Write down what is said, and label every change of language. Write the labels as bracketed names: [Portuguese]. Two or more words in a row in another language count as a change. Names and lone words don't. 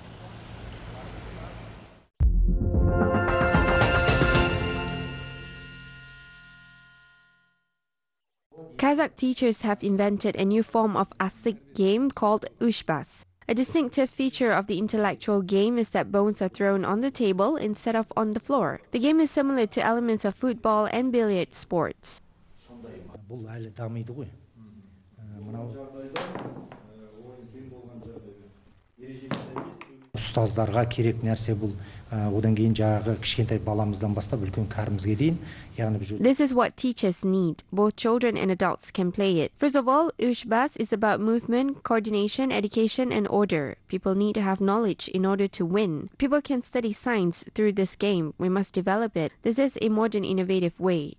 [English] Kazakh teachers have invented a new form of asik game called ushbas. A distinctive feature of the intellectual game is that bones are thrown on the table instead of on the floor. The game is similar to elements of football and billiard sports. [Kazakh] Ұстаздарға керек нәрсе бұл одан кейін жағы кішкентай баламыздан бастап үлкен кәрімізге дейін. [English] This is what teachers need. Both children and adults can play it. First of all, Ushbas is about movement, coordination, education, and order. People need to have knowledge in order to win. People can study science through this game. We must develop it. This is a modern, innovative way.